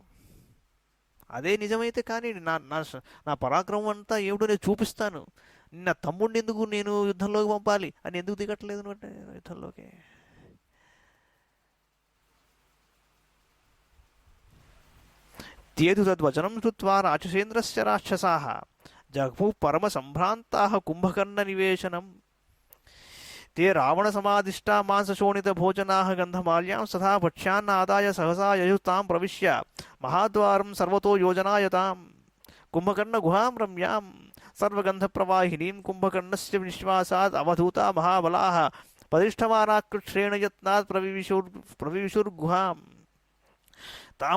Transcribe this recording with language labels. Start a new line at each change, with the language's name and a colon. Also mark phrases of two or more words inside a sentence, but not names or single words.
Telugu: అదే నిజమైతే కానీ నా పరాక్రమం అంతా ఏమిటో నేను చూపిస్తాను, నా తమ్ముడిని ఎందుకు నేను యుద్ధంలోకి పంపాలి అని ఎందుకు దిగట్లేదు నువ్వు యుద్ధంలోకి?
Sanskrit: తేదు తద్వచనం శ్రుత్వా రాక్షసేంద్రస్య రాక్షసాః జగ్ముః పరమసంభ్రాంతాః కుంభకర్ణ నివేశనం. ते रावणसमादिष्टा मांसशोणितभोजनाः गन्धमाल्यां तथा भक्ष्यान्नादाय सहसा ययुतां प्रविश्य महाद्वारं सर्वतो योजनायताम् कुम्भकर्णगुहां रम्यां सर्वगन्धप्रवाहिनीं कुम्भकर्णस्य निश्वासात् अवधूता महाबलाः परिष्ठमानाकृच्छ्रेण यत्नात् प्रविविशुर्गुहाम् तां